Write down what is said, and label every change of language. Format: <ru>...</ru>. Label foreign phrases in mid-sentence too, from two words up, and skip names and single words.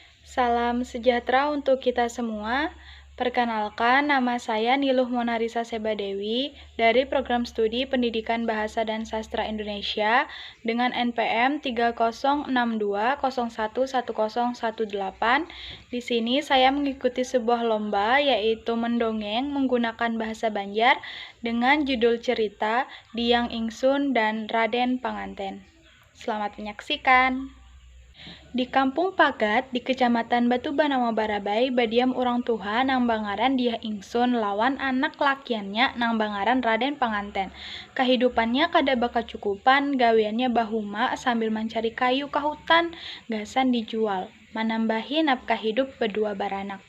<id>Salam sejahtera untuk kita semua. Perkenalkan, nama saya Niluh Monarisa Sebadewi dari Program Studi Pendidikan Bahasa dan Sastra Indonesia dengan NPM 3062011018. Di sini saya mengikuti sebuah lomba yaitu mendongeng menggunakan bahasa Banjar dengan judul cerita Diang Ingsun dan Raden Panganten. Selamat menyaksikan.</id> <bjn>Di Kampung Pagat, di Kecamatan Batu Banawa Barabai, badiam urang tuha nang bangaran Diah Ingsun lawan anak lakiannya nang bangaran Raden Panganten. Kehidupannya kada bakacukupan, gaweannya bahuma sambil</bjn> <id>mencari kayu ke hutan,</id> <bjn>gasan dijual, menambahi nafkah hidup berdua baranak.</bjn>